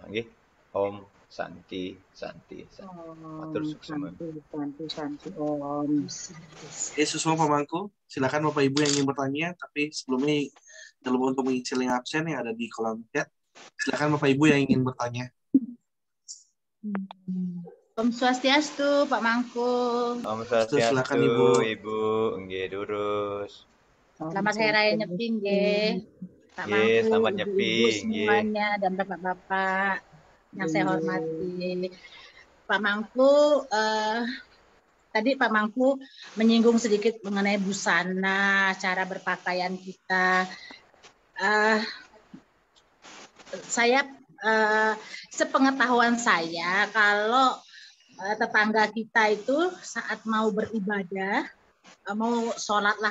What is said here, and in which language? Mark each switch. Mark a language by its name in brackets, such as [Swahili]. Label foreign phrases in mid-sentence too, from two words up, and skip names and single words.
[Balinese] Om Santi, Santi, Santi. Matur suksema. Santi, Om. [Indonesian] Yesus semua pemangku, silakan Bapak Ibu yang ingin bertanya, tapi sebelumnya dalam untuk mengisi link absen yang ada di kolom chat, silakan Bapak Ibu yang ingin bertanya. Om Swastiastu, Pak Mangku. Om Swastiastu, silakan Ibu, [Balinese] nggih durus. [Indonesian] Selamat Hari Raya Nyepi, nggih. Pak Mangku, selamat Nyepi, semuanya dan Bapak-bapak yang saya hormati. Pak Mangku, tadi Pak Mangku menyinggung sedikit mengenai busana, cara berpakaian kita. Sepengetahuan saya, kalau tetangga kita itu saat mau beribadah, mau sholat lah